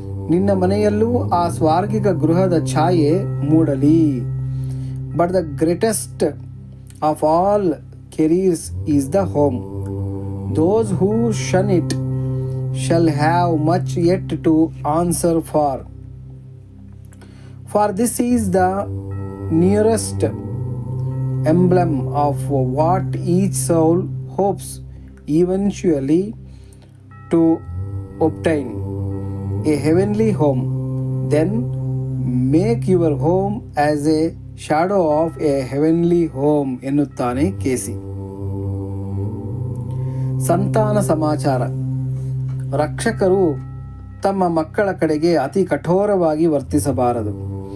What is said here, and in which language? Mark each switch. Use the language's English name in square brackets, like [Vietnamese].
[Kannada] ನಿನ್ನ ಮನೆಯಲ್ಲೂ ಆ ಸ್ವಾರ್ಗಿಕ ಗೃಹದ ಛಾಯೆ ಮೂಡಲಿ. [English] But the greatest of all careers is the home. Those who shun it shall have much yet to answer for. For this is the nearest emblem of what each soul hopes eventually to obtain, a heavenly home. Then make your home as a shadow of a heavenly home [Kannada] ಎನ್ನುತ್ತಾನೆ ಕೇಸಿ. ಸಂತಾನ ಸಮಾಚಾರ. ರಕ್ಷಕರು ತಮ್ಮ ಮಕ್ಕಳ ಕಡೆಗೆ ಅತಿ ಕಠೋರವಾಗಿ ವರ್ತಿಸಬಾರದು.